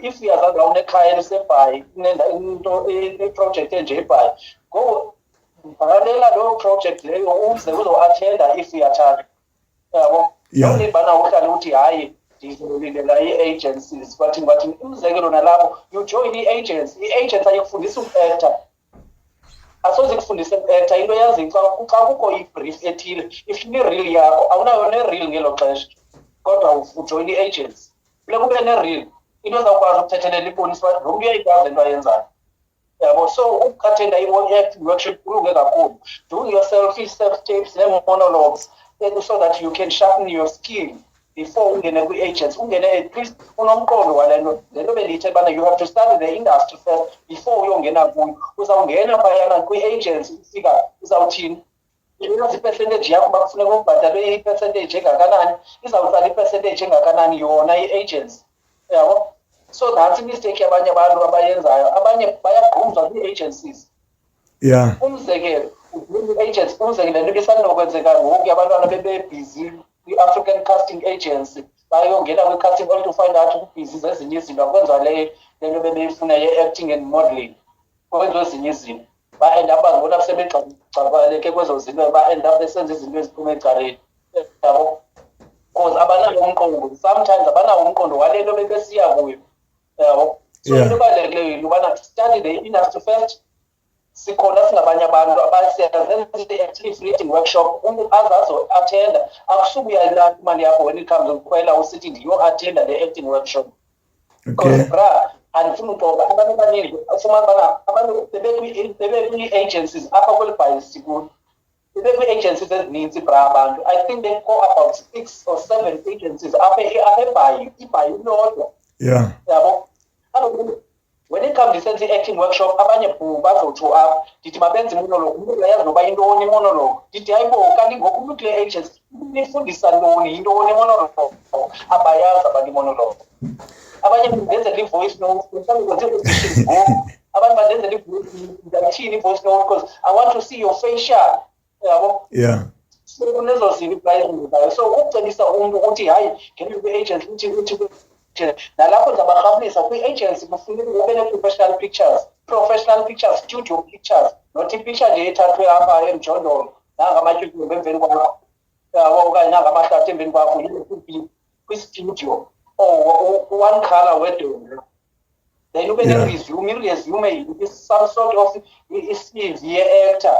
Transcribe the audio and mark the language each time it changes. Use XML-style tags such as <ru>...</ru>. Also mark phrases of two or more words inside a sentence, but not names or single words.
<xh>If uyazazi unekhaya eliseBhayi into iproject enje eBhayi, ngoku bhakalela loo project leyo uze uzo-athenda if uyathanda. Yabo? Yawulibana uhlale uthi hayi ndizolilela ii-agencies bathini. Umzekelo nalapho</xh> <en>you join</en> <xh>i-agency. I-agency ayikufundisa uku-actor. Asoze ikufundise uku-actor. Into yazi xa kukho i-brief ethile, if ine-reel yakho awunayo ne-reel ngelo xesha, kodwa ujoyina i-agency. Funeka ube ne-reel, into ezawukwazi ukuthethelela ibonisa uba lo mntu uyayikwazi into ayenzayo. Yabo? So ukuattenda i-acting workshop kulunge kakhulu.</xh> <en>Doing yourself self-tapes nee-monologues so that you can sharpen your skill before</en> <xh>ungene kwi-agents. Ungene at least unomqondo wale nto. Le nto bendiyithetha ubana</xh> <en>you have to study the industry first before</en> <xh>uyongena kuyo. Uzawungena phayana kwi-agents ufika uzawuthini? Uyazi i-percentage yakho uba kufuneka ubhatalwe i-percentage engakanani, izawutsala i-percentage engakanani yona i-agents. Yabo?</xh> <en>So that's</en> <xh>i-mistake yabanye abantu abayenzayo. Abanye bayagqumzwa kwii-agencies.</xh> <en>Yeah.</en> <xh>Umzekelo, i-agents, umzekelo into ibisanokwenzeka ngoku abantwana bebebhizi kwi-African Casting Agency bayongena kwi-casting</xh> <en>only to find out</en> <xh>ubhizi zezinye izinto akwenza le nto bebeyifuna ye-</xh> <en>acting and modeling,</en> <xh>kwenziwa ezinye izinto. Ba-end up bazibona sebegcabaleke kwezo zinto, ba-end up besenza izinto eziphuma ecaleni. Yabo? Because abanawo umqondo, sometimes abanawo umqondo wale nto bebesiya kuyo. Yabo? So into ebalulekileyo yinto ubana</xh> <en>study the industry first.</en> <xh>Sikhona singabanye abantu abasiyazenza i-active reading workshop, umntu azazo-athenda. Akusubuya imali yakho</xh> <en>when it comes</en> <xh>ukukhwela usithi ndiyo-athenda le acting workshop. Because bra andifuna uxoka abantu abaningi ufumana ubana abantu bebekwi-agencies apha kweli Bhayi sikulo, bebekwi-agencies ezininzi bra abantu.</xh> <en>I think they go about 6 or 7 agencies</en> <xh>apha eBhayi, iBhayi lodwa.</xh> <en>Yeah.</en> <xh>Yabo?</xh> <en>When it comes to the acting workshop,</en> <xh>abanye bazotsho apha ndithi mabenze imonologue. Umntu uyayazi noba yintoni imonologue. Ndithi hayibo kanti ngoku umntu kule agents nifundisa ntoni, yintoni imonologue? Abayazi abantu imonologue. Abanye benzela i-voice note, mhlawumbi kwenze auditions ngoku. Abantu bandenzela</xh> <en>i-voice i-voice note because I want to see your facial.</en> <xh>Yabo?</xh> <en>Yeah.</en> <xh>So kunezo zinto ezibayo. So ukucebisa umntu ukuthi hayi ngene kwi-agents uthi nalapho zabarhabulisa kwi-agency kufuneka ube ne-</xh> <en>professional pictures, studio pictures,</en> <xh>not i-picture nje ethathwe apha emjondolo nangamatyutyumbe emveni kwakho, okanye nangamahlathi emveni kwakho kwi-studio or</xh> <en>one color</en> <xh>wedonga. Then ube ne-resume. I-resume</xh> <en>is some sort of</en> <xh>i-CV ye-actor.</xh>